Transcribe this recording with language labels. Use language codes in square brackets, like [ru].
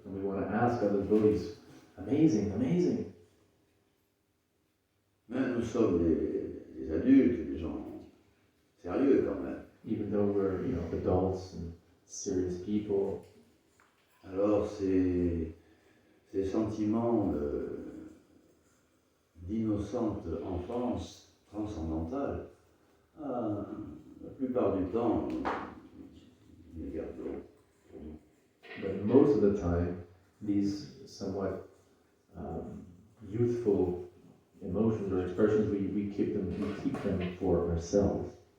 [en] and we want to ask other devotees, amazing, amazing. [fr] Mais nous sommes des adultes, des gens sérieux quand même. [en] Even though we're, adults and serious people, [fr] Alors ces sentiments d'innocente enfance transcendantale, la plupart du temps, nous les gardons pour nous. [en] but most of the time, these somewhat youthful emotions or expressions, we keep them for ourselves.